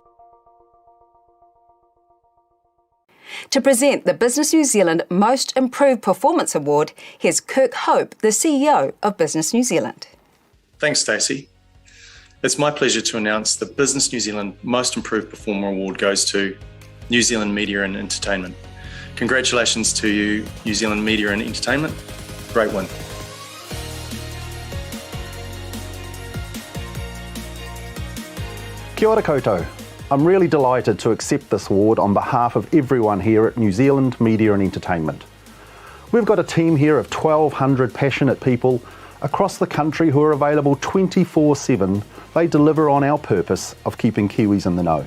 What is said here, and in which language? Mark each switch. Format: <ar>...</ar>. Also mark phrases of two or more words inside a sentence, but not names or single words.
<en>To present the Business New Zealand Most Improved Performance Award, here's Kirk Hope, the CEO of Business New Zealand. Thanks, Stacey. It's my pleasure to announce the Business New Zealand Most Improved Performer Award goes to New Zealand Media and Entertainment. Congratulations to you, New Zealand Media and Entertainment. Great win.</en> <mi>Kia ora koutou.</mi> <en>I'm really delighted to accept this award on behalf of everyone here at New Zealand Media and Entertainment. We've got a team here of 1,200 passionate people across the country who are available 24/7. They deliver on our purpose of keeping Kiwis in the know.</en>